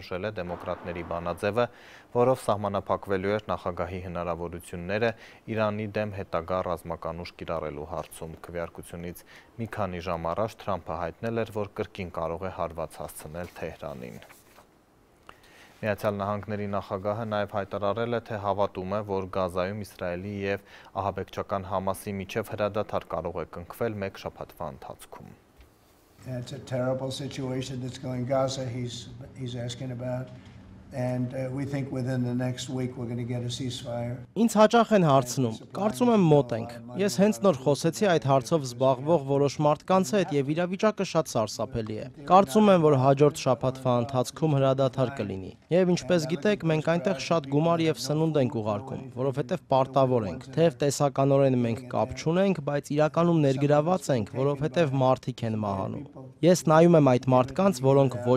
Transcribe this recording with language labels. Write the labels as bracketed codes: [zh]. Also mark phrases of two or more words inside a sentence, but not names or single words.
[hy] է դեմոկրատների բանաձևը, որով սահմանափակվելու էր նախագահի հնարավորությունները Իրանի դեմ հետագա ռազմական ուժ կիրառելու հարցում։ Քվեարկությունից մի քանի ժամ առաջ Թրամփը հայտնել էր, որ կրկին կարող է հարված հասցնել Թեհրանին։ Միացյալ Նահանգների նախագահը նաև հայտարարել է, թե հավատում է, որ Գազայում Իսրայելի և ահաբեկչական Համասի միջև հրադադար կարող է կնքվել մեկ շաբաթվա ընթացքում։ [en] It's a terrible situation that's going Gaza he's asking about. And we think within the next week we're going to get a ceasefire. [hy] Ինձ հաճախ են հարցնում, կարծում եմ մոտ ենք։ Ես հենց նոր խոսեցի այդ հարցով զբաղվող որոշ մարդկանց հետ եւ իրավիճակը շատ սարսափելի է։ Կարծում եմ, որ հաջորդ շաբաթվա ընթացքում հրադադար կլինի։ Եվ ինչպես գիտեք, մենք այնտեղ շատ գումար եւ սնունդ ենք ուղարկում, որովհետեւ պարտավոր ենք։ Թեև տեսականորեն մենք կապ չունենք, բայց իրականում ներգրաված ենք, որովհետեւ մարդիկ են մահանում։ Ես նայում եմ այդ մարդկանց, որոնք ոչ